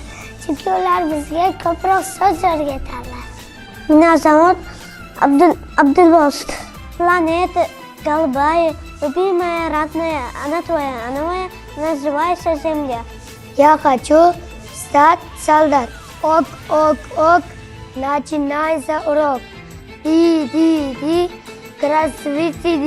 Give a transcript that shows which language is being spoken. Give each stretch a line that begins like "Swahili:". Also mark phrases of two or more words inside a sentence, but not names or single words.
Uzbek: Chunki ular bizga ko'proq so'z o'rgatadilar. Munosabat Abdulbost.
Russian: Planeta голубая, любимая, родная, она твоя, она моя, называется Земля. Я хочу стать солдат. Ок, ок, ок, начинается урок. Ди, красавица, ди.